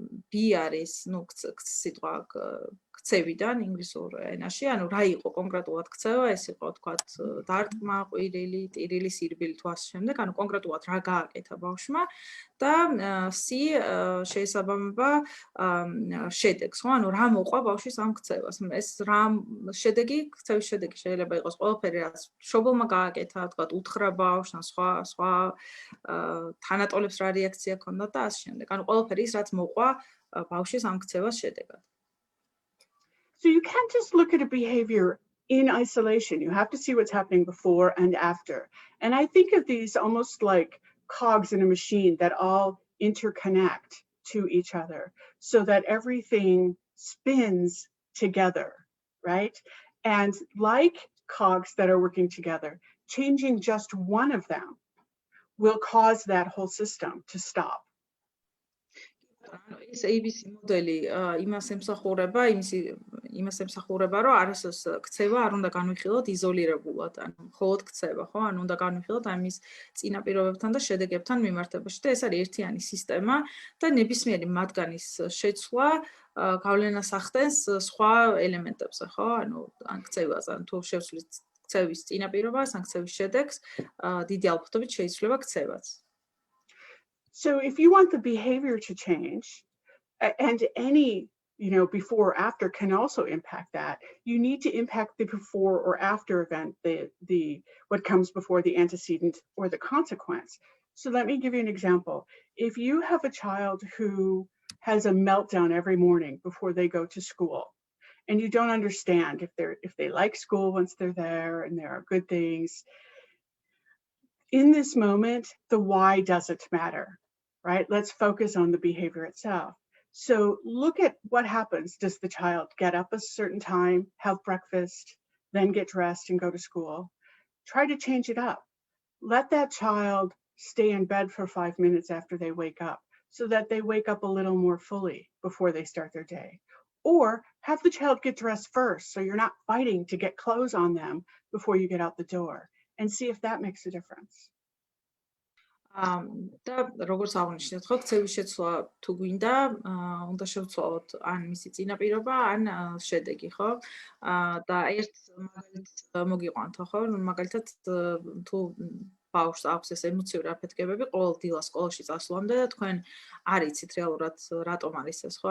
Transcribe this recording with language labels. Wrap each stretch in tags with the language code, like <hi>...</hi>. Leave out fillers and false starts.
<ka>B არის, სიტყვა ქცევიდან ინგლისურ ენაში, ანუ რა იყო კონკრეტულად ქცევა, ეს იყო თქვათ დარტყმა, ყვირილი, ტირილი, სირბილი თუ ასე შემდეგ, ანუ კონკრეტულად რა გააკეთა ბავშვმა და C შეესაბამება შედეგს, ხო, ანუ რა მოყვა ბავშვის ამ ქცევას. ეს რა შედეგი, ქცევის შედეგი შეიძლება იყოს ყველაფერი, რაც მშობელმა გააკეთა, თქვათ უთხრა ბავშვს, ან სხვა თანატოლებს რა რეაქცია ჰქონდა და ასე შემდეგ. ანუ ყველაფერი ის, რაც მოყვა ბავშვის ამ ქცევას შედეგად.</ka> <en>So you can't just look at a behavior in isolation. You have to see what's happening before and after. And I think of these almost like cogs in a machine that all interconnect to each other so that everything spins together, right? And like cogs that are working together, changing just one of them will cause that whole system to stop. ეს ABC მოდელი იმას ემსახურება, რომ არასოს ქცევა არ უნდა განვიხილოთ იზოლირებულად, ანუ მხოლოდ ქცევა, ხო? ანუ უნდა განვიხილოთ ამის წინაპირობებთან და შედეგებთან მიმართებაში და ეს არის ერთიანი სისტემა და ნებისმიერი მათგანის შეცვლა გავლენას ახდენს სხვა ელემენტებზე, ხო? ანუ ან ქცევას, ან თუ შევცვლით ქცევის წინაპირობას, ან ქცევის შედეგს, დიდი ალბათობით შეიცვლება ქცევაც. So if you want the behavior to change, and any before or after can also impact that. You need to impact the before or after event, what comes before the antecedent or the consequence. So let me give you an example. If you have a child who has a meltdown every morning before they go to school, and you don't understand if they like school once they're there and there are good things, in this moment, the why doesn't matter, right? Let's focus on the behavior itself. So look at what happens. Does the child get up a certain time, have breakfast, then get dressed and go to school? Try to change it up. Let that child stay in bed for 5 minutes after they wake up so that they wake up a little more fully before they start their day. Or have the child get dressed first so you're not fighting to get clothes on them before you get out the door, and see if that makes a difference.</en> <ka>და როგორც აღნიშნეთ, ხო, ქცევის შეცვლა თუ გვინდა, უნდა შევცვალოთ ან მისი წინაპირობა, ან შედეგი, ხო? და ერთ მაგალითს მოგიყვანთ, ხო? მაგალითად, თუ ბავშვს აქვს ეს ემოციური აფეთქებები, ყოველ დილას სკოლაში წასვლამდე და თქვენ არ იცით რეალურად რატომ არის ეს, ხო?</ka>